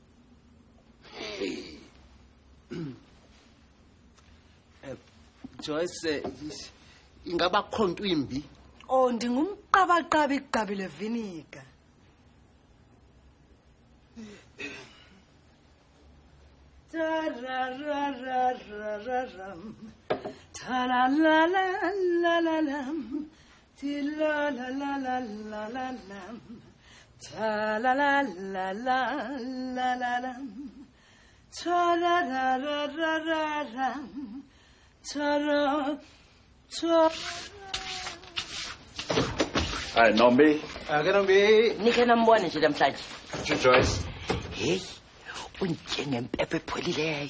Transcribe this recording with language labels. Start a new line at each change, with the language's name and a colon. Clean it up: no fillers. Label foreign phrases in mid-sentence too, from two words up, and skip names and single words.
Xhosa: Joyce ingaba khonto imbi. Oh ndingumqabaqaba igqabile vinika. Ta-ra-ra-ra-ra-ra-ram. Ta-la-la-la-la-la-lam. Ti-la-la-la-la-la-la-lam. Ta-la-la-la-la-la-lam. Ta-ra-ra-ra-ra-ra-ram. Ta-ra. Hayi Nombi. Ake Nombi. Nike nambone nje namhlanje. Joyce. Hey, unjengempepho epholileyo.